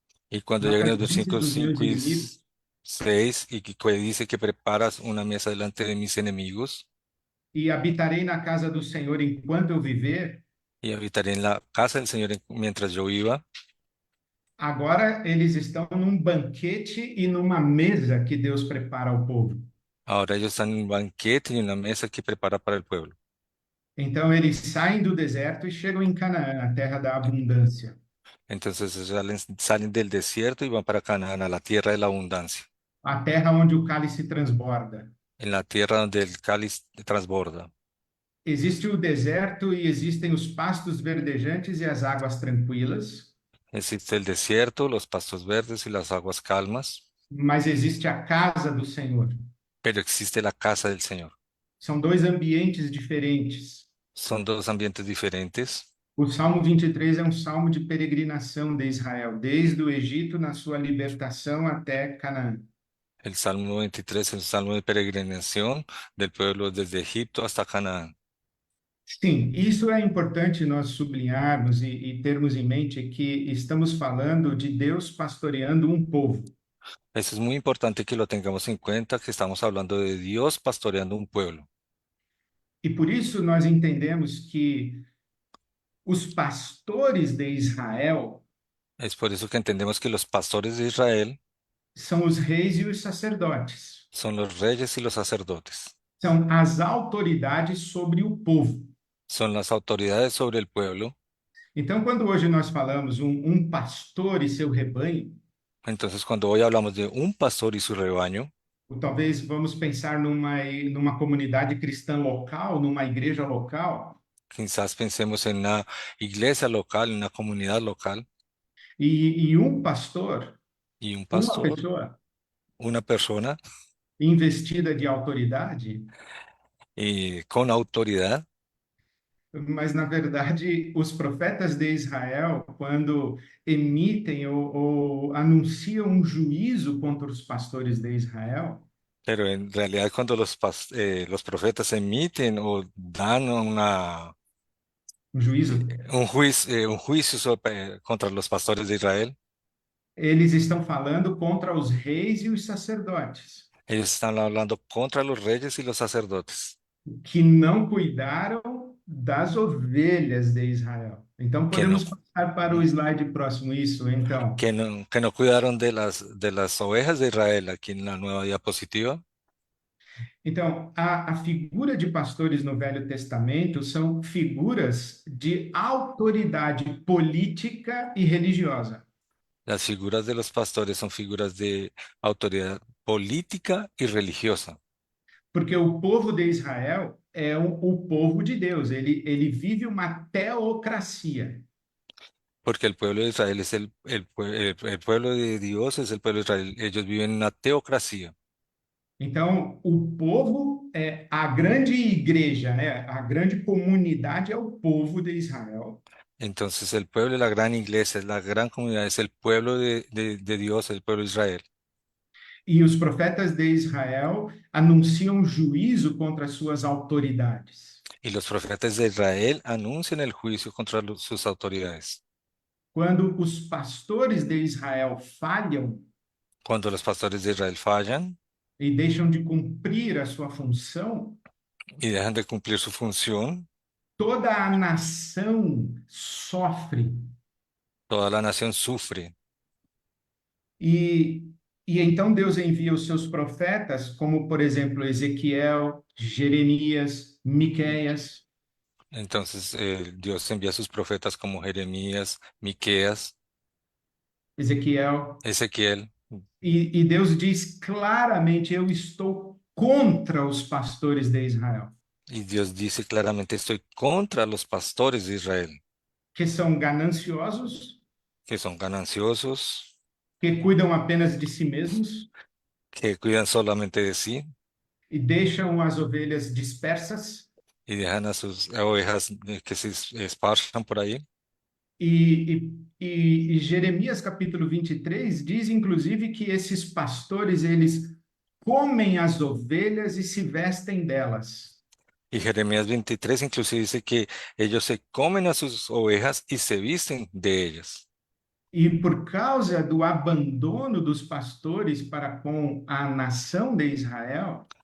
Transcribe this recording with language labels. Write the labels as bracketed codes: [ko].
[es] Y cuando [pt] na [es] llegan los versículos [pt] dos meus [es] 5 y [pt] inimigos, [es] 6, y que dice que preparas una mesa delante de mis enemigos, [pt] e habitarei na casa do Senhor enquanto eu viver, [es] y habitaré en la casa del Señor mientras yo viva, [pt] Agora eles estão num banquete e numa mesa que Deus prepara ao povo. [es] Ahora ellos están en un banquete y una mesa que prepara para el pueblo. [pt] Então eles saem do deserto e chegam em Canaã, a terra da abundância, [es] Entonces salen del desierto y van para Canaán, a la tierra de la abundancia, [pt] a terra onde o cálice transborda. [es] en la tierra donde el cáliz transborda. [pt] Existe o deserto e existem os pastos verdejantes e as águas tranquilas, [es] Existe el desierto, los pastos verdes y las aguas calmas, [pt] mas existe a casa do Senhor. [es] pero existe la casa del Señor. [pt] São dois ambientes diferentes. [es] Son dos ambientes diferentes. [pt] O Salmo 23 é um salmo de peregrinação de Israel, desde o Egito na sua libertação até Canaã. [es] El Salmo 23 es el salmo de peregrinación del pueblo desde Egipto hasta Canaán. [pt] Sim, isso é importante nós sublinharmos e termos em mente que estamos falando de Deus pastoreando um povo. [es] Eso es muy importante que lo tengamos en cuenta, que estamos hablando de Dios pastoreando un pueblo. [pt] E por isso nós entendemos que os pastores de Israel [es] Es por eso que entendemos que los pastores de Israel [pt] são os reis e os sacerdotes. [es] son los reyes y los sacerdotes. [pt] São as autoridades sobre o povo. [es] Son las autoridades sobre el pueblo. [pt] Então, quando hoje nós falamos um pastor e seu rebanho, [es] Entonces, cuando hoy hablamos de un pastor y su rebaño, [pt] ou talvez vamos pensar numa comunidade cristã local, numa igreja local, [es] quizás pensemos en una iglesia local, en una comunidad local, [pt] e um pastor, [es] y un [pt] uma [es] pastor, [pt] pessoa [es] una persona [pt] investida de autoridade, [es] con autoridad. [pt] mas na verdade os profetas de Israel, quando emitem ou anunciam um juízo contra os pastores de Israel, [es] Pero en realidad cuando los profetas emiten o dan [pt] um juízo, [es] un juicio contra los pastores de Israel, [pt] eles estão falando contra os reis e os sacerdotes, [es] ellos están hablando contra los reyes y los sacerdotes, [pt] que não cuidaram das ovelhas de Israel. Então [es] que no, [pt] podemos passar para o slide próximo isso, então. [es] que no cuidaron de las ovejas de Israel aquí en la nueva diapositiva. [pt] Então, a figura de pastores no Velho Testamento são figuras de autoridade política e religiosa, [es] Las figuras de los pastores son figuras de autoridad política y religiosa, [pt] porque o povo de Israel é o povo de Deus, ele vive uma teocracia. [es] porque el pueblo de Israel es el pueblo de Dios, es el pueblo de Israel. Ellos viven en una teocracia. [pt] Então, o povo é a grande igreja, né? A grande comunidade é o povo de Israel. [es] Entonces el pueblo de la gran iglesia, la gran comunidad, es el pueblo de Dios, el pueblo de Israel. [pt] E os profetas de Israel anunciam juízo contra as suas autoridades. [es] Y los profetas de Israel anuncian el juicio contra sus autoridades. [pt] Quando os pastores de Israel falham [es] Cuando los pastores de Israel fallan [pt] e deixam de cumprir a sua função, [es] y dejan de cumplir su función, [pt] toda a nação sofre. [es] toda la nación sufre. [pt] E, e então Deus envia os seus profetas, como por exemplo Ezequiel, Jeremias, Miqueias, [es] Entonces Dios envía a sus profetas como Jeremías, Miqueas, [pt] Ezequiel, [es] Ezequiel. [pt] e Deus diz claramente: eu estou contra os pastores de Israel, [es] Y Dios dice claramente, estoy contra los pastores de Israel, [pt] que são gananciosos, [es] que son gananciosos, [pt] que cuidam apenas de si mesmos [es] que cuidan solamente de sí [pt] e deixam as ovelhas dispersas. [es] y dejan a sus ovejas que se esparzan por ahí. [pt] E Jeremias capítulo 23 diz, inclusive, que esses pastores, eles comem as ovelhas e se vestem delas. [es] Y Jeremías 23 inclusive dice que ellos se comen a sus ovejas y se visten de ellas. [pt] E por causa do abandono dos pastores para com a nação de Israel,